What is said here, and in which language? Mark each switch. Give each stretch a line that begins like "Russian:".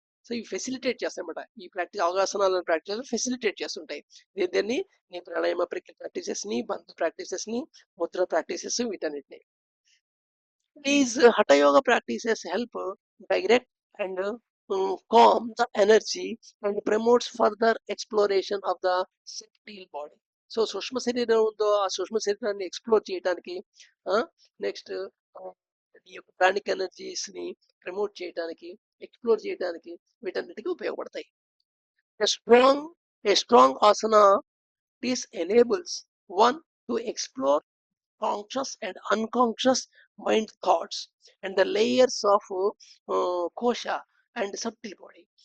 Telugu: So ఇవి facilitate చేస్తాయన్నమాట. ఈ practice అవగాసనాలను practice facilitate చేస్తుంటాయి. దీన్ని నీ ప్రాణాయామ ప్రాక్టీసెస్ ని, బంధు ప్రాక్టీసెస్ ని, ముద్ర ప్రాక్టీసెస్ వీటన్నిటిని.
English: These hatha yoga practices help direct and calm the energy and promotes further exploration of the subtle body.
Telugu: So సూక్ష్మ శరీరం ఉందో ఆ సూక్ష్మ శరీరాన్ని ఎక్స్ప్లోర్ చేయడానికి, నెక్స్ట్ ఈ యొక్క ప్రాణిక్ ఎనర్జీస్ ని ప్రమోట్ చేయడానికి, ఎక్స్ప్లోర్ చేయడానికి వీటన్నిటికీ ఉపయోగపడతాయి.
English: A strong, a strong asana this enables one to explore conscious and unconscious mind thoughts and the layers of kosha and subtle body.